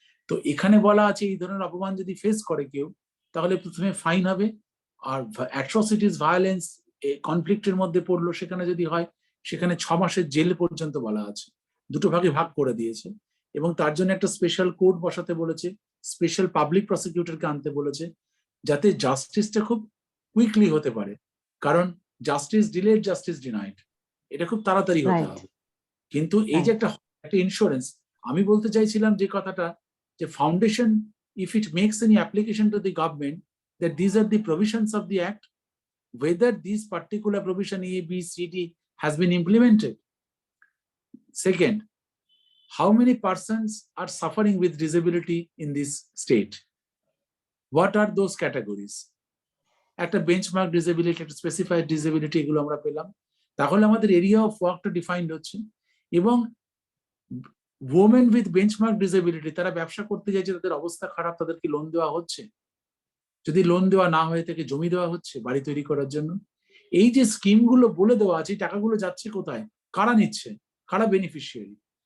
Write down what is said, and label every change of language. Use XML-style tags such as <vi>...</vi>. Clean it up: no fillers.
<bn>তো এখানে বলা আছে এই ধরনের অপমান যদি ফেস করে কেউ, তাহলে প্রথমে ফাইন হবে, আর অ্যাট্রোসিটিস, ভায়োলেন্স, কনফ্লিক্টের মধ্যে পড়লো, সেখানে যদি হয়, সেখানে 6 মাসের জেল পর্যন্ত বলা আছে, দুটো ভাগে ভাগ করে দিয়েছে। এবং তার জন্য একটা স্পেশাল কোর্ট বসাতে বলেছে, স্পেশাল পাবলিক প্রসিকিউটরকে আনতে বলেছে, যাতে জাস্টিসটা খুব কুইকলি হতে পারে, কারণ জাস্টিস ডিলেড, জাস্টিস ডিনাইড, এটা খুব তাড়াতাড়ি হতে হবে। কিন্তু এই যে একটা ইন্স্যুরেন্স, আমি বলতে চাইছিলাম যে কথাটা, যে foundation,</bn> <en>if it makes any application to the government that these are the provisions of the act, whether these particular provision A, B, C, D has been implemented. Second, how many persons are suffering with disability in this state? What are those categories?</en> <bn>একটা benchmark disability, একটা specified disability, এগুলো আমরা পেলাম, তাহলে আমাদের area of ওয়ার্কটা defined হচ্ছে। এবং ওমেন উইথ বেঞ্চমার্ক ডিসেবিলিটি, তারা ব্যবসা করতে চাইছে, তাদের অবস্থা খারাপ, তাদেরকে লোন দেওয়া হচ্ছে? যদি লোন দেওয়া না হয়ে থাকে, জমি দেওয়া হচ্ছে বাড়ি তৈরি করার জন্য। এই যে স্কিমগুলো বলে দেওয়া আছে, টাকাগুলো যাচ্ছে কোথায়, কারা নিচ্ছে, কারা বেনিফিশিয়ারি?</bn>